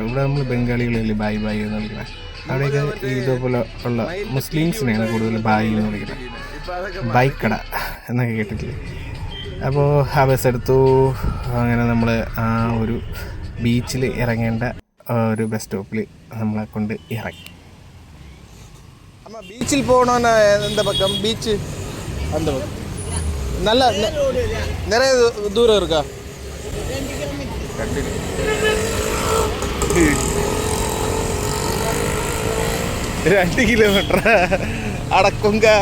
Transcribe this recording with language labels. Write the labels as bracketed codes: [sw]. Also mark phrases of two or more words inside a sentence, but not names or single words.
[ml] ഇവിടെ നമ്മൾ ബംഗാളികളിൽ ബായി എന്ന് വിളിക്കുന്നത്. അവിടെയൊക്കെ ഇതുപോലെ ഉള്ള മുസ്ലിംസിനെയാണ് കൂടുതൽ ബായി എന്ന് വിളിക്കുന്നത്. ബൈക്കട എന്നൊക്കെ കേട്ടിട്ടില്ലേ. അപ്പോൾ ആ ബസ് എടുത്തു. അങ്ങനെ നമ്മൾ ആ ഒരു ബീച്ചിൽ ഇറങ്ങേണ്ട ഒരു ബസ് സ്റ്റോപ്പിൽ നമ്മളെ കൊണ്ട് ഇറങ്ങി. [ta] பீச்சில் போகணுன்னா எந்த பக்கம் பீச்சு? அந்த பக்கம் நல்லா நிறைய தூரம் இருக்கா? 2 கிலோமீட்டர் அடக்குங்க.